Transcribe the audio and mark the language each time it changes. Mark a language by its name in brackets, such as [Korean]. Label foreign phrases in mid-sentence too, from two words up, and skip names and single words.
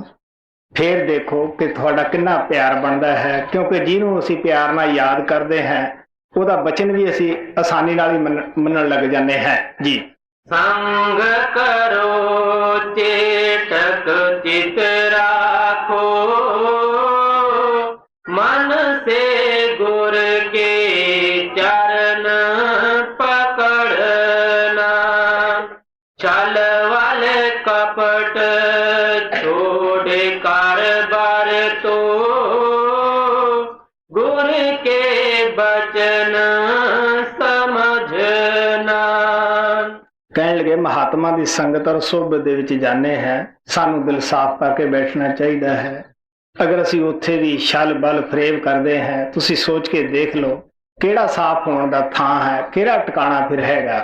[Punjabi] ਫੇਰ ਦੇਖੋ ਕਿ ਤੁਹਾਡਾ ਕਿੰਨਾ ਪਿਆਰ ਬਣਦਾ ਹੈ, ਕਿਉਂਕਿ ਜਿਹਨੂੰ ਅਸੀਂ ਪਿਆਰ ਨਾਲ ਯਾਦ ਕਰਦੇ ਹਾਂ ਉਹਦਾ ਬਚਨ ਵੀ ਅਸੀਂ ਆਸਾਨੀ ਨਾਲ ਹੀ ਮੰਨਣ ਲੱਗ ਜਾਂਦੇ ਹਾਂ ਜੀ। ਸੰਗ ਕਰੋ ਚੇਤਕ ਚਿਤ ਰਾਖੋ, [Hindi] मन से गुर के चरण पकड़ना, छल वल कपट छोड़ कारबार तो, गुर के बचन समझना। [Punjabi] ਕਹਿਣ ਲੱਗੇ ਮਹਾਤਮਾ ਦੀ ਸੰਗਤ ਔਰ ਸੁਹਬਤ ਦੇ ਵਿੱਚ ਜਾਂਦੇ ਹਾਂ, ਸਾਨੂੰ ਦਿਲ ਸਾਫ਼ ਕਰਕੇ ਬੈਠਣਾ ਚਾਹੀਦਾ ਹੈ। ਅਗਰ ਅਸੀਂ ਉੱਥੇ ਵੀ ਛਲ ਬਲ ਫਰੇਬ ਕਰਦੇ ਹਾਂ, ਤੁਸੀਂ ਸੋਚ ਕੇ ਦੇਖ ਲਓ ਕਿਹੜਾ ਸਾਫ਼ ਹੋਣ ਦਾ ਥਾਂ ਹੈ, ਕਿਹੜਾ ਟਿਕਾਣਾ ਫਿਰ ਹੈਗਾ।